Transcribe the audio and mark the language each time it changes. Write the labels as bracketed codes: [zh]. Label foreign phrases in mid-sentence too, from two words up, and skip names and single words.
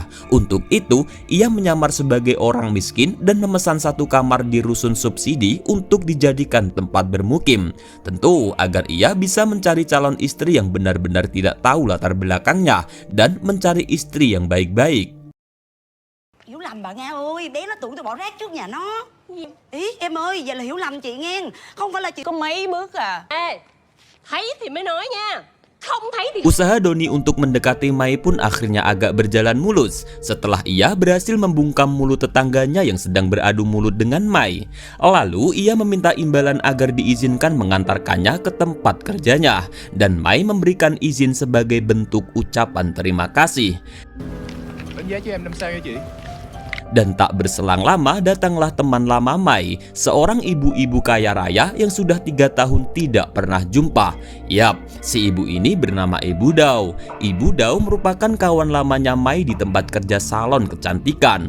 [id] Untuk itu, ia menyamar sebagai orang miskin dan memesan satu kamar di rusun subsidi untuk dijadikan tempat bermukim. Tentu agar ia bisa mencari calon istri yang benar-benar tidak tahu latar belakangnya dan mencari istri yang baik-baik. [vi] Hiểu lầm bà Nga ơi, bé nó tưởng tôi bỏ rác trước nhà nó. Ý em ơi, vậy là hiểu lầm chị nghe. Không phải là chị có mấy bước à. Ê, thấy thì mới nói nha. [id] Usaha Doni untuk mendekati Mai pun akhirnya agak berjalan mulus setelah ia berhasil membungkam mulut tetangganya yang sedang beradu mulut dengan Mai. Lalu ia meminta imbalan agar diizinkan mengantarkannya ke tempat kerjanya, dan Mai memberikan izin sebagai bentuk ucapan terima kasih. [vi] Đánh giá cho em 5 sao nha chị. [id] Dan tak berselang lama datanglah teman lama Mai, seorang ibu-ibu kaya raya yang sudah 3 tahun tidak pernah jumpa. Yap, si ibu ini bernama Ibu Dau. Ibu Dau merupakan kawan lamanya Mai di tempat kerja salon kecantikan.